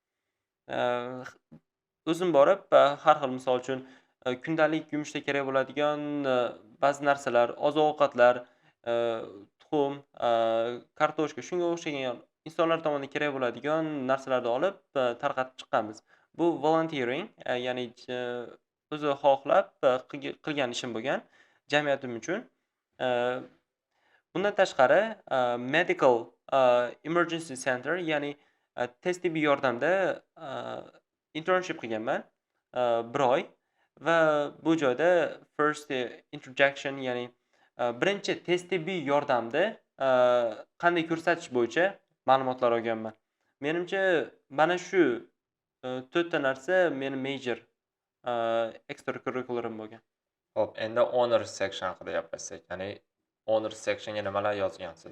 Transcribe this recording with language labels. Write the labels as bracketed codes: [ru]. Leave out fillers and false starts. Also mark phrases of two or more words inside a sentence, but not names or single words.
[uz] O'zim borib har xil, misol uchun kundalik yumushda kerak bo'ladigan ba'zi narsalar, oziq-ovqatlar, tuxum, kartoshka, shunga o'xshagan insonlar tomonidan kerak bo'ladigan narsalarni olib, tarqatib chiqqanmiz. Bu volunteering, ya'ni o'zi xohlab qilgan ishim bo'lgan jamiyatim uchun. Eee, Bundan tashqari, [en] medical emergency center, [uz] ya'ni tez tibbiy yordamda internship qilganman 1 oy va bu joyda [en] first introduction, [uz] ya'ni birinchi tez tibbiy yordamni qanday ko'rsatish bo'yicha ma'lumotlar olganman. Menimcha mana shu 4 ta narsa meni [en] major extracurricularim [uz] bo'lgan. Xo'p, endi [en] honors section [uz] haqida gaplashsak. Ya'ni [en] honors sectionga [uz] nimalar yozgansiz?